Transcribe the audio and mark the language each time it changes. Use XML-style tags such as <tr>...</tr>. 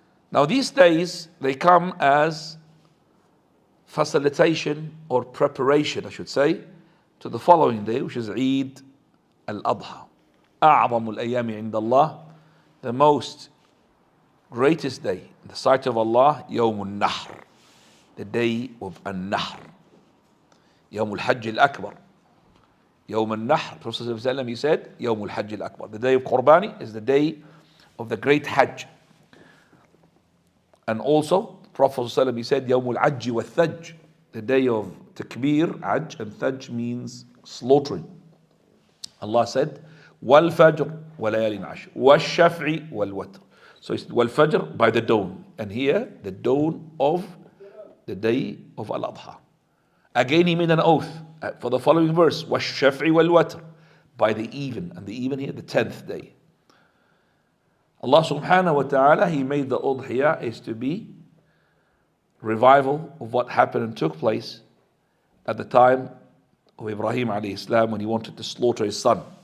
<en>Now these days, they come as facilitation or preparation, I should say, to the following day, which is Eid al-Adha.</en> <ar>أعظم الأيام عند الله,</ar> <en>the most greatest day in the sight of Allah,</en> <ar>يوم النحر,</ar> <en>the day of</en> <ar>النحر. يوم الحج الأكبر. يوم النحر,</ar> <en>Prophet ﷺ, he said,</en> <ar>يوم الحج الأكبر.</ar> <en>The day of Qurbani is the day of the great Hajj. And also, Prophet ﷺ, he said,</en> <ar>يوم العج والثج,</ar> <en>the day of Takbir, Hajj, and Thaj means slaughtering. Allah said,</en> <ar>وَالْفَجْرِ وَلَيَالٍ عَشْرٍ وَالشَّفْعِ وَالْوَتْرِ.</ar> <en>So it's</en> <ar>وَالْفَجْر,</ar> <en>by the dawn. And here, the dawn of the day of Al-Adha. Again, he made an oath for the following verse,</en> <ar>وَالشَّفْعِ وَالْوَتْرِ,</ar> <en>by the even. And the even here, the 10th day. Allah subhanahu wa ta'ala, he made the Udhiyah is to be revival of what happened and took place at the time of Ibrahim alayhi salam when he wanted to slaughter his son.</en>